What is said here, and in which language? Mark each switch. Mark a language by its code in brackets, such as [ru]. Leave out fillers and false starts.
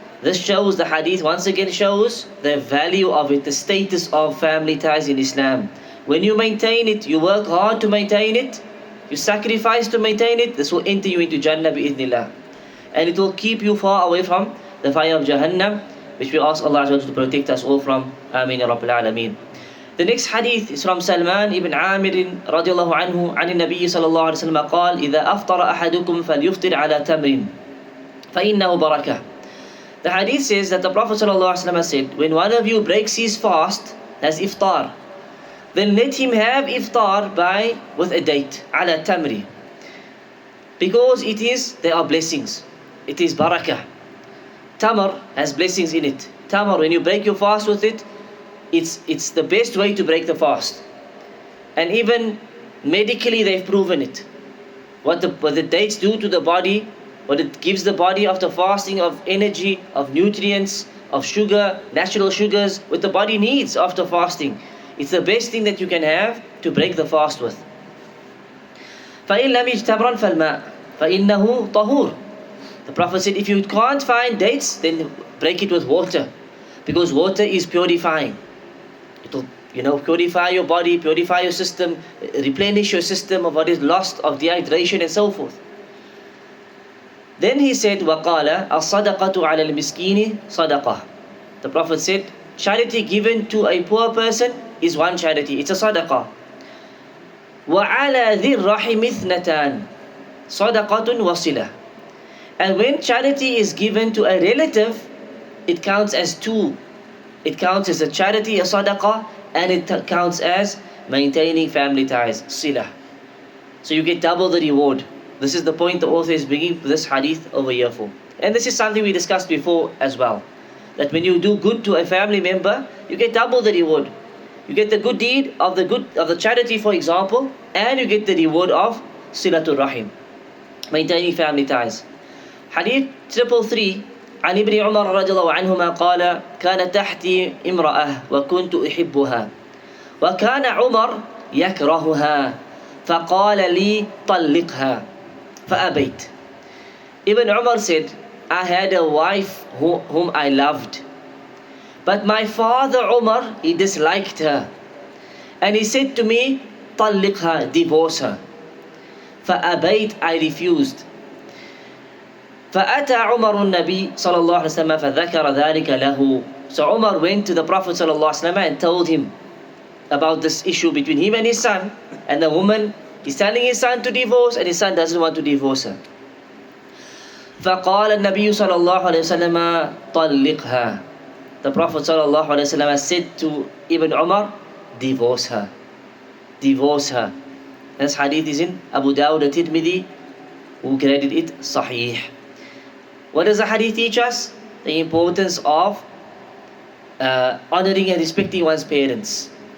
[en] This shows, the hadith once again shows the value of it, the status of family ties in Islam. When you maintain it, you work hard to maintain it, you sacrifice to maintain it, this will enter you into Jannah bi'idhnillah. And it will keep you far away from the fire of Jahannam, which we ask Allah to protect us all from. Ameen ya Rabbil Alameen. The next hadith is from [ar] Salman ibn Amir radiallahu anhu عن النبي صلى الله عليه وسلم قال إذا أفطر أحدكم فليفطر على تمر فإنه بركة. [en] The hadith says that the Prophet ﷺ said, when one of you breaks his fast, has iftar, then let him have iftar with a date, ala tamri. Because there are blessings. It is barakah. Tamar has blessings in it. Tamar, when you break your fast with it, it's the best way to break the fast. And even medically they've proven it. What the dates do to the body, what it gives the body after fasting of energy, of nutrients, of sugar, natural sugars, what the body needs after fasting. It's the best thing that you can have to break the fast with. [ar] فَإِنْ لَمْ يَجْتَمْرًا فَالْمَاء فَإِنَّهُ طَهُورٌ. [en] The Prophet said, if you can't find dates, then break it with water. Because water is purifying. It will purify your body, purify your system, replenish your system of what is lost, of dehydration and so forth. Then he said, [ar] وَقَالَ الصَّدَقَةُ عَلَى الْمِسْكِينِ صَدَقَةٌ. [en] The Prophet said, charity given to a poor person is one charity, it's a sadaqah. [ar] وَعَلَى ذِي الرَّحِمِ اثْنَتَانِ صَدَقَةٌ وَصِلَةٌ. [en] And when charity is given to a relative, it counts as two. It counts as a charity, a sadaqah, and it counts as maintaining family ties, silah. So you get double the reward. This is the point the author is bringing this hadith over here for. And this is something we discussed before as well. That when you do good to a family member, you get double the reward. You get the good deed of the charity, for example, and you get the reward of silatul rahim, maintaining family ties. [ar] Hadith 333 عن ابن عمر رضي الله عنهما قال كان تحتي امرأة وكنت أحبها وكان عمر يكرهها فقال لي طلقها فأبيت. [en] Ibn Umar said, I had a wife whom I loved, but my father Umar, he disliked her, and he said to me, طلقها, divorce her. فأبيت, I refused. [ar] فأتى عمر النبي صلى الله عليه وسلم فذكر ذلك له. [en] So Umar went to the Prophet صلى الله عليه وسلم and told him about this issue between him and his son, and the woman is telling his son to divorce, and his son doesn't want to divorce her. [ar] فقال النبي صلى الله عليه وسلم طلقها. [en] The Prophet صلى الله عليه وسلم said to Ibn Umar, divorce her. Divorce her. This hadith is in Abu Dawud al-Tirmidhi, who graded it Sahih. What does the hadith teach us? The importance of honoring and respecting one's parents.